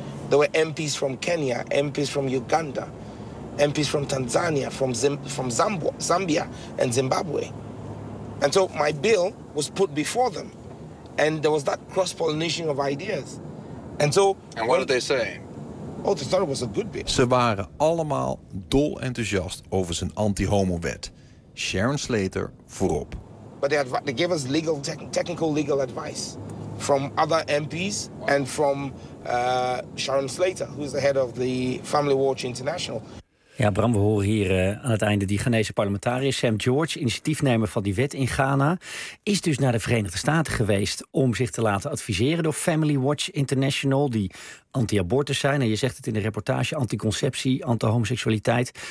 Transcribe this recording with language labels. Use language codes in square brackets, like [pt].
[en] There were MPs from Kenya, MPs from Uganda, MPs from Tanzania, from Zambia and Zimbabwe. And so my bill was put before them. And there was that cross-pollination of ideas. And so... And what did they say? Oh, they thought it was a good bill. [nl] Ze waren allemaal dol enthousiast over zijn anti-homo-wet. Sharon Slater voorop. [en] But they gave us legal, technical legal advice from other MPs and from Sharon Slater, who is the head of the Family Watch International. [nl] Ja, Bram, we horen hier aan het einde die Ghanese parlementariër Sam George, initiatiefnemer van die wet in Ghana, is dus naar de Verenigde Staten geweest om zich te laten adviseren door Family Watch International, die anti-abortus zijn. En je zegt het in de reportage, anticonceptie, anti-homoseksualiteit.